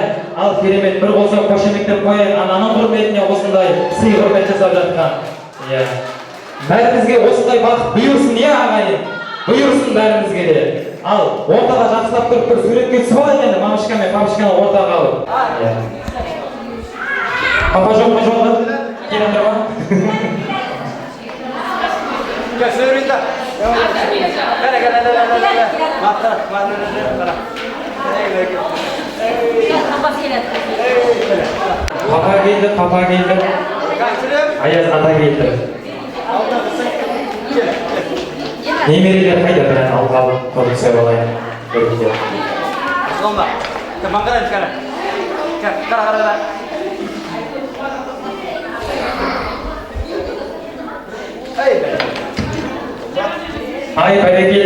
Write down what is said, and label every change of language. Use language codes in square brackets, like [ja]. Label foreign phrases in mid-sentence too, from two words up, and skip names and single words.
[kk] Ал керемет бір қосып қошеметтеп қояйық ананың құрметіне осындай сый құрмет жасап жатқан. Иә. Бәрімізге осындай бақыт бұйырсын иә ағайын. Бұйырсын бәрімізге де. Ал ортаға жақсылап тұрып бір суретке түсіп алайын енді мамышка мен папышканы ортаға алып. Папа жоқ ма жолда? Келе жатыр ма? [tr] Söyleyeyim de. Papa geldi. Ayaz ata geldi. [kk] Немерелер қайда бірін алғалы көріп сөйіп алайын. Солма. Кіман қарайын кәрі. Қара. Ай, бәрекелді.